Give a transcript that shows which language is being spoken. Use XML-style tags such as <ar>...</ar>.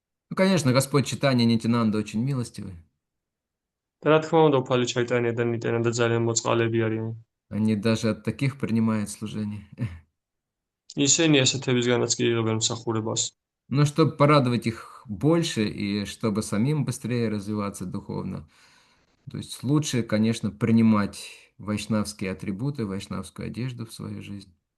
<ru>Ну, конечно, Господь Читания Нитянанда очень милостивый.</ru> <ka>და რა თქმა უნდა, უფალი ჩაიტანია და ნიტანანდა ძალიან მოწყალები არიან.</ka> <ru>Они даже от таких принимают служение.</ru> <ka>ისინი ესეთებისგანაც კი იღებენ მსახურებას.</ka> <ru>Но чтобы порадовать их больше и чтобы самим быстрее развиваться духовно, то есть лучше, конечно, принимать вайшнавские атрибуты, вайшнавскую одежду в свою жизнь.</ru>